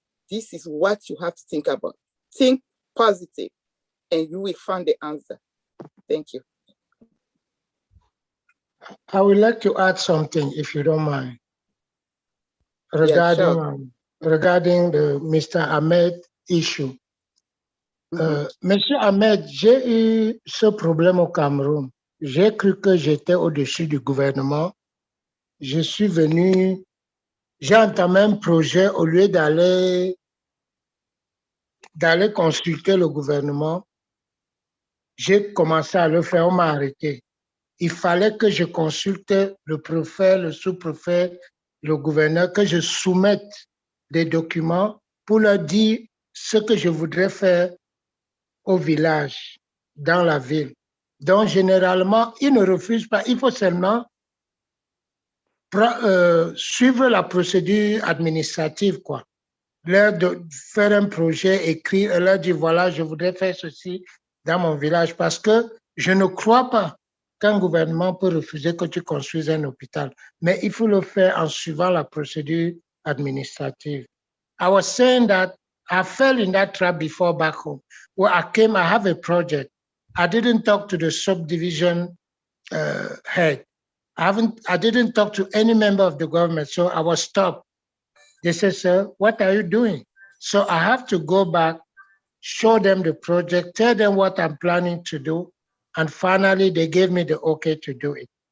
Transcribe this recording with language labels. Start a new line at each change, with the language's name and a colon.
English: This is what you have to think about. Think positive and you will find the answer. Thank you. I would like to add something, if you don't mind, regarding, Yeah, sure. Regarding the Mr. Ahmed issue.
French: Monsieur Ahmed, j'ai eu ce problème au Cameroun. J'ai cru que j'étais au-dessus du gouvernement. Je suis venu, j'ai entamé un projet au lieu d'aller consulter le gouvernement. J'ai commencé à le faire, on m'a arrêté. Il fallait que je consulte le préfet, le sous-préfet, le gouverneur, que je soumette des documents pour leur dire ce que je voudrais faire au village, dans la ville. Donc, généralement, ils ne refusent pas. Il faut seulement suivre la procédure administrative, quoi. Leur faire un projet écrit et leur dire, voilà, je voudrais faire ceci dans mon village, parce que je ne crois pas qu'un gouvernement peut refuser que tu construises un hôpital, mais il faut le faire en suivant la procédure administrative.
English: I was saying that I fell in that trap before back home, where I have a project. I didn't talk to the subdivision head. I didn't talk to any member of the government, so I was stopped. They said, sir, what are you doing? So I have to go back, show them the project, tell them what I'm planning to do, and finally they gave me the okay to do it.